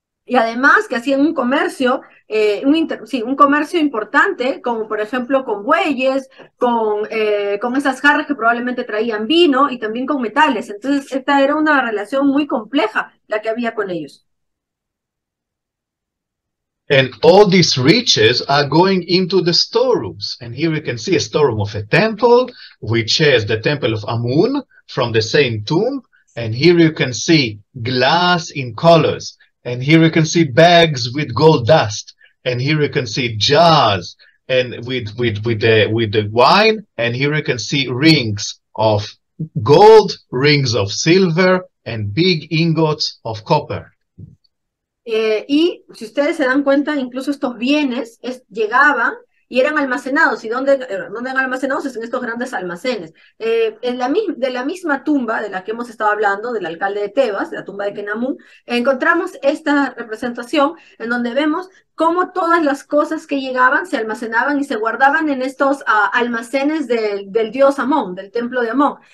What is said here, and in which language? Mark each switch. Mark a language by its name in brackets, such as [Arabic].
[Spanish] Y además que hacían un comercio, un comercio importante, como por ejemplo con bueyes, con esas jarras que probablemente traían vino, y también con metales. Entonces esta era una relación muy compleja la que había con ellos. [English] And all these riches are going into the storerooms. And here we can see a storeroom of a temple, which has the temple of Amun from the same tomb. And here you can see glass in colors. And here you can see bags with gold dust. And here you can see jars and with the wine. And here you can see rings of gold, rings of silver, and big ingots of copper. [Spanish] Y si ustedes se dan cuenta, incluso estos bienes llegaban y eran almacenados. ¿Y dónde eran almacenados? Es en estos grandes almacenes. De la misma tumba de la que hemos estado hablando, del alcalde de Tebas, de la tumba de Khnum, encontramos esta representación en donde vemos cómo todas las cosas que llegaban se almacenaban y se guardaban en estos almacenes del dios Amón, del templo de Amón.